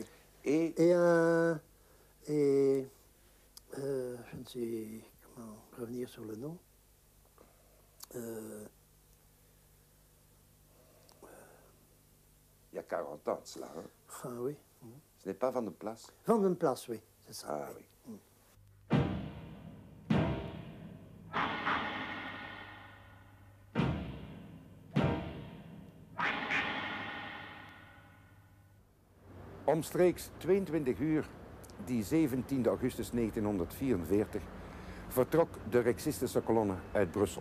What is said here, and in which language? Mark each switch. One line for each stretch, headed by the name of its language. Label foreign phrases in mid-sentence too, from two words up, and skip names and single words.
French: Et je ne sais comment revenir sur le nom. Il y a 40 ans de cela. Hein? Ah oui. Ce n'est pas Van den Plas? Van den Plas, oui, c'est ça. Ah oui.
Dutch: Omstreeks 22 uur, die 17 augustus 1944, vertrok de Rexistische kolonne uit Brussel.